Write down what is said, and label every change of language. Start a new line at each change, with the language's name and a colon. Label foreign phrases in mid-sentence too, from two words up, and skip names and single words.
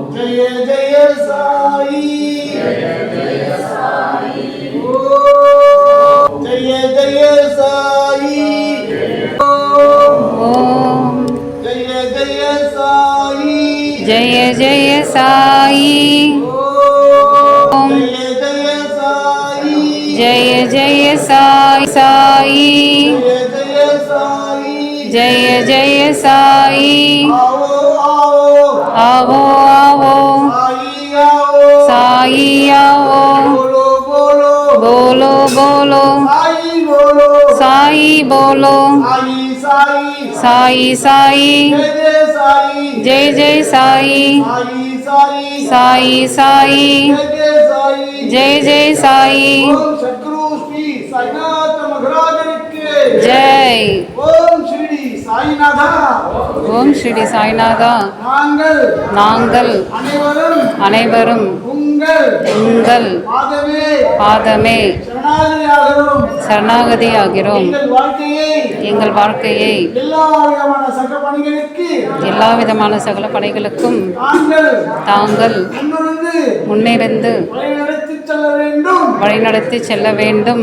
Hindi: जय जय साई ओ जय जय साई
Sanskrit: ஓம்
Hindi: जय जय साई जय जय साई ओम जय जय साई जय जय साई साई जय जय साई जय जय साई आओ आओ आओ आओ साई आओ साई आओ बोलो बोलो बोलो बोलो साई बोलो साई बोलो साई साई साई साई जय जय साई जय जय साई साई साई साई साई जय जय साई जय जय साई ओम सद्गुरु श्री साईनाथ महाराजனுக்கு
Tamil: ஜெய் ஓம் ஸ்ரீ சாய்நாதா ஓம் ஸ்ரீ சாய்நாதா நாங்கள் அனைவரும் அனைவரும் உங்கள் பாதமே பாதமே சரணாகதியாகிறோம் எங்கள் வாழ்க்கையை எல்லா விதமான சகல பணிகளுக்கும் தாங்கள் முன்னிருந்து வழிநடத்தி செல்ல வேண்டும்.